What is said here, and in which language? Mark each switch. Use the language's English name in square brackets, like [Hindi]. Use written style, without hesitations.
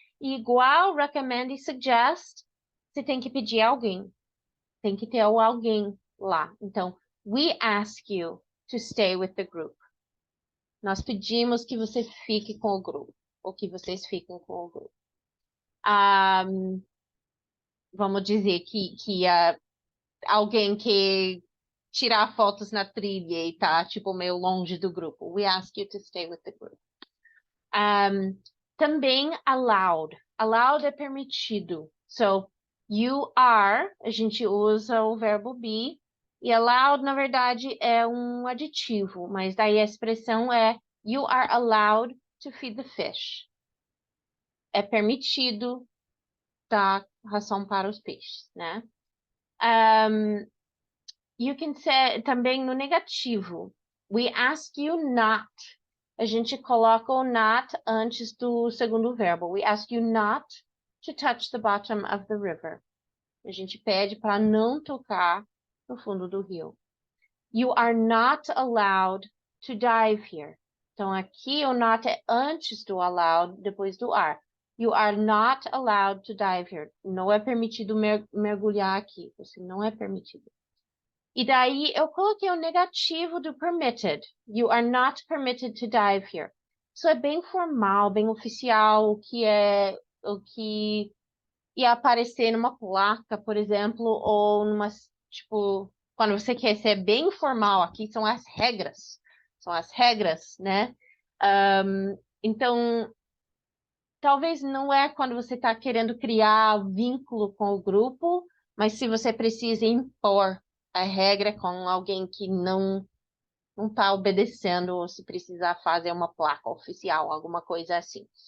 [Portuguese] E igual recommend e suggest, você tem que pedir alguém. Tem que ter o alguém lá. [English] Então, we ask you to stay with the group. [Portuguese] Nós pedimos que você fique com o grupo, ou que vocês fiquem com o grupo. Vamos dizer que alguém que tirar fotos na trilha e tá, tipo, meio longe do grupo. [English] We ask you to stay with the group. [Portuguese] Também allowed. Allowed é permitido. [English] So, you are, [Portuguese] a gente usa o verbo be, e allowed, na verdade, é um aditivo, mas daí a expressão é [English] you are allowed to feed the fish. [Portuguese] É permitido dar ração para os peixes, né? [English] You can say [Portuguese] também no negativo. [English] We ask you not. [Portuguese] A gente coloca o not antes do segundo verbo. [English] We ask you not to touch the bottom of the river. [Portuguese] A gente pede para não tocar no fundo do rio. [English] You are not allowed to dive here. [Portuguese] Então aqui o not é antes do allowed, depois do are. [English] You are not allowed to dive here. [Portuguese] Não é permitido mergulhar aqui. Você não é permitido. E daí eu coloquei o negativo do permitted. [English] You are not permitted to dive here. [Portuguese] Isso é bem formal, bem oficial, o que ia aparecer numa placa, por exemplo, ou numa, tipo, quando você quer ser bem formal, aqui são as regras. São as regras, né? Então, talvez não é quando você está querendo criar vínculo com o grupo, mas se você precisa impor a regra com alguém que não está obedecendo, ou se precisar fazer uma placa oficial, alguma coisa assim.